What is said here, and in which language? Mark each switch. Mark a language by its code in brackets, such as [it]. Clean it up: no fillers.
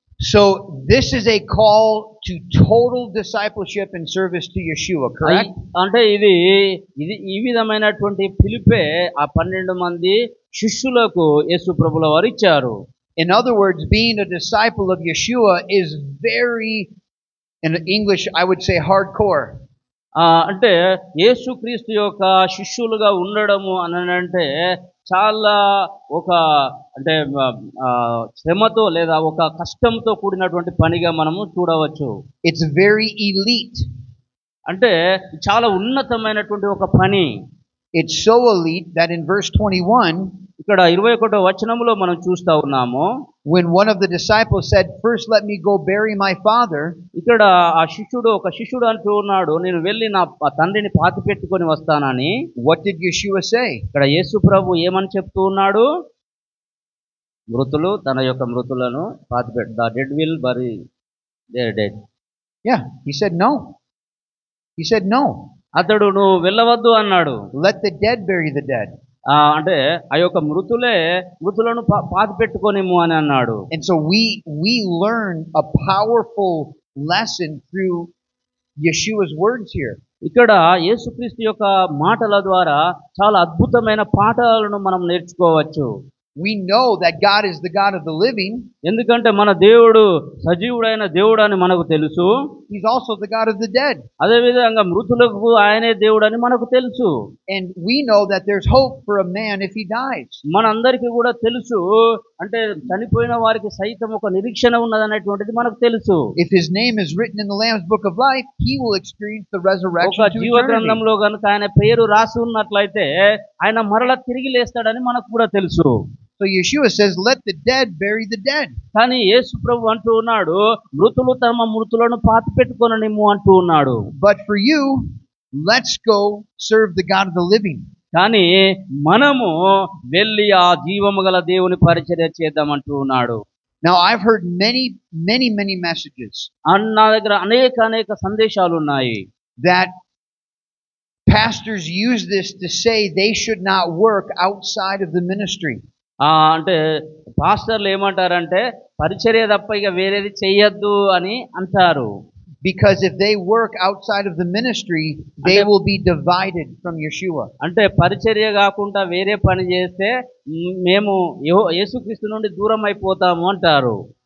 [en] So this is a call to total discipleship and service to Yeshua, correct? [te] అంటే ఇది ఈ విధమైనటువంటి పిలుపే ఆ 12 మంది శిష్యులకు యేసు ప్రభుల వారు ఇచ్చారు. [en] In other words, being a disciple of Yeshua is very, in English I would say, hardcore. [te] అంటే యేసుక్రీస్తు యొక్క శిష్యులుగా ఉండడము అనంటే చాలా ఒక అంటే శ్రమతో లేదా ఒక కష్టంతో కూడినటువంటి పనిగా మనము చూడవచ్చు. [en] It's very elite. [te] అంటే చాలా ఉన్నతమైనటువంటి ఒక పని. [en] It's so elite that in verse 21, [te] ఇక్కడ 21వ వచనంలో మనం చూస్తా ఉన్నాము. [en] when one of the disciples said, "First let me go bury my father," [te] ఇక్కడ ఒక శిష్యుడు అంటూ ఉన్నాడు, నేను వెళ్ళి నా తండ్రిని పాతిపెట్టుకొని వస్తానని. [en] what did Yeshua say? [te] ఇక్కడ యేసు ప్రభు ఏమని చెప్తూ ఉన్నాడు? మృతులు తన యొక్క మృతులను పాతిపెట్టు, [en] The dead will bury their dead. Yeah, he said no. He said no. [te] అతడు నువ్వు వెళ్ళవద్దు అన్నాడు. [en] Let the dead bury the dead. [te] అంటే ఆ యొక్క మృతులను పాతి పెట్టుకోనిము అని అన్నాడు. [en] And so we learn a powerful lesson through Yeshua's words here. [te] ఇక్కడ యేసుక్రీస్తు యొక్క మాటల ద్వారా చాలా అద్భుతమైన పాఠాలను మనం నేర్చుకోవచ్చు. [en] We know that God is the God of the living. [te] ఎందుకంటే మన దేవుడు సజీవుడైన దేవుడు అని మనకు తెలుసు. [en] He's also the God of the dead. [te] అదే విధంగా మృతులకు ఆయనే దేవుడు అని మనకు తెలుసు. [en] And we know that there's hope for a man if he dies. [te] మనందరికీ కూడా తెలుసు, అంటే చనిపోయిన వారికి సైతం ఒక నిరీక్షణ ఉన్నదనేటువంటిది మనకు తెలుసు. [en] If his name is written in the Lamb's book of life, he will experience the resurrection [te] ఒక [en] to [te] జీవ గ్రంథంలో కనుక ఆయన పేరు రాసి ఉన్నట్లయితే ఆయన మరలా తిరిగి లేస్తాడని మనకు కూడా తెలుసు. [en] So Yeshua says, "Let the dead bury the dead." [te] కానీ యేసు ప్రభు అంటూ ఉన్నాడు, మృతులు తమ మృతులను పాతిపెట్టుకొననిమ్ము అంటూ ఉన్నాడు. [en] But for you, let's go serve the God of the living. [te] కానీ మనము వెళ్ళి ఆ జీవము గల దేవుని పరిచర్య చేద్దామంటూ ఉన్నాడు. [en] Now I've heard many messages. [te] నా దగ్గర అనేక సందేశాలు ఉన్నాయి. [en] That pastors use this to say they should not work outside of the ministry. [te] అంటే పాస్టర్లు ఏమంటారంటే పరిచర్య తప్ప ఇక వేరేది చెయ్యొద్దు అని అంటారు. [en] Because if they work outside of the ministry, they will be divided from Yeshua. [te] అంటే పరిచర్య కాకుండా వేరే పని చేస్తే మేము యేసుక్రీస్తు నుండి దూరం అయిపోతాము అంటారు.